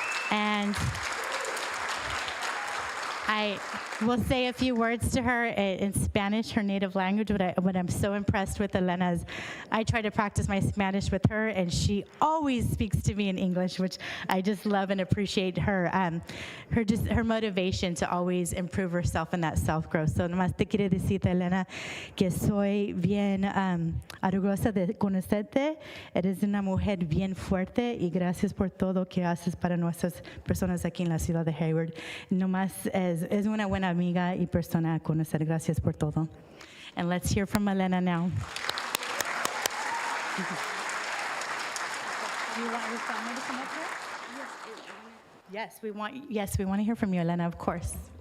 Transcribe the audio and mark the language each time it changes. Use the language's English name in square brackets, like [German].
[English] And I will say a few words to her in Spanish, her native language. What I'm so impressed with Elena is I try to practice my Spanish with her, and she always speaks to me in English, which I just love and appreciate her motivation to always improve herself and that self-growth. [Spanish] So nomás te quiero decir, Elena, que soy bien orgullosa de conocerte. Eres una mujer bien fuerte y gracias por todo que haces para nuestras personas aquí en la ciudad de Hayward. Nomás es una buena amiga y persona a conocer. Gracias por todo. [English] And let's hear from Elena now. You want your family to come up here? Yes, we want to hear from you, Elena, of course.